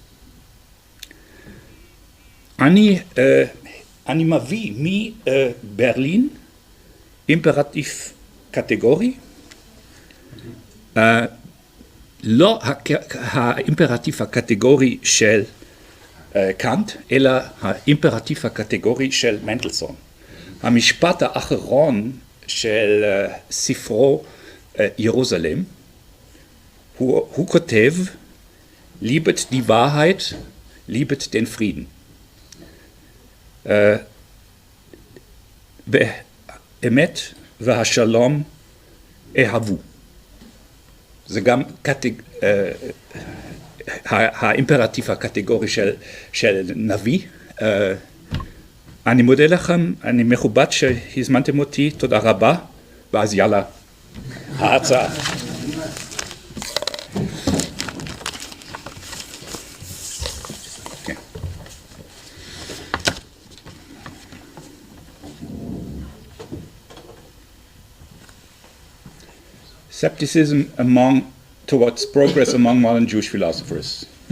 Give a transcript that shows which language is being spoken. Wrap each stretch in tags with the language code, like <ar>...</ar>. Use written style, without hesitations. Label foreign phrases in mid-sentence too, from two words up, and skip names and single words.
<he>אני מביא מברלין אימפרטיב קטגורי, לא האימפרטיב הקטגורי של קאנט, אלא האימפרטיב הקטגורי של מנדלסון. המשפט האחרון של ספרו ירושלם, הוא כותב,</he> <de>liebet die Wahrheit, liebet den Frieden.</de> <he>באמת והשלום אהבו. זה גם האימפרטיב הקטגורי של נביא. אני מודה לכם, אני מכובד שהזמנתם אותי, תודה רבה, ואז יאללה, ההצעה.</he> <en>Scepticism towards progress among modern Jewish philosophers.</en>